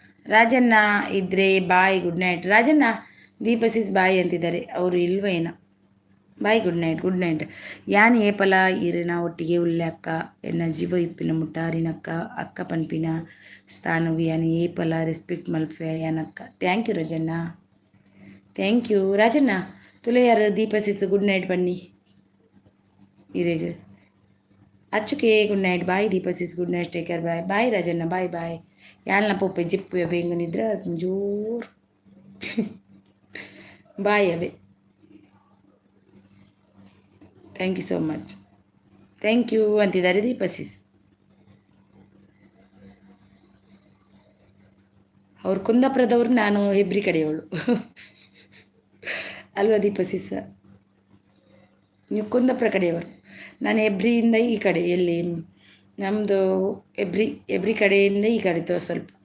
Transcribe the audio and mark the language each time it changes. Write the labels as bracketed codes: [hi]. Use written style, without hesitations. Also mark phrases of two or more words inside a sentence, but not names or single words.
[kn] ರಾಜಣ್ಣ ಇದ್ರೆ [en] bye good night. [kn] ರಾಜಣ್ಣ ದೀಪಸಿಸ್ ಬಾಯ್ ಅಂತಿದ್ದಾರೆ, ಅವರು ಇಲ್ವೇನ. [en] bye good night. [tcy] ಯಾನ್ ಏಪಲ ಇರಿನ ಒಟ್ಟಿಗೆ ಉಳ್ಳೆ ಅಕ್ಕ ಎನ್ನ ಜೀವ ಇಪ್ಪಿನ ಮುಟ್ಟಾರಿನಕ್ಕ ಅಕ್ಕ ಪನ್ಪಿನ ಸ್ಥಾನವು ಯಾನ್ ಏಪಲ ರೆಸ್ಪೆಕ್ಟ್ ಮಲ್ಪೆ ಯಾನಕ್ಕ. [en] thank you Rajanna, thank you Rajanna. [tcy] ತುಲೆಯಾರು ದೀಪಸಿಸ್ [en] good night [tcy] ಬನ್ನಿ ಇರೇಗ ಅಚ್ಚುಕೆ [en] good night. bye Deepa sis good night, take care. bye bye Rajanna, bye bye. [tcy] ಯಾನ್ಲ ಪೊಪ್ಪೆ ಜಿಪ್ಪು ಬೇಗ ನಿದ್ರೆ ಜೋರು ಬಾಯ್ ಅವೇ. [en] thank you so much, thank you ಅಂತಿದ್ದಾರೆ ದೀಪಸಿಸ್. [kn] ಅವ್ರು ಕುಂದಾಪುರದವ್ರು, ನಾನು ಹೆಬ್ರಿ ಕಡೆಯವಳು ಅಲ್ವಾ ದೀಪಸಿಸ್? ನೀವು ಕುಂದಾಪುರ ಕಡೆಯವರು, ನಾನು ಹೆಬ್ರಿಯಿಂದ ಈ ಕಡೆ, ಎಲ್ಲಿ ನಮ್ಮದು ಹೆಬ್ರಿ ಕಡೆಯಿಂದ ಈ ಕಡೆ ಸ್ವಲ್ಪ.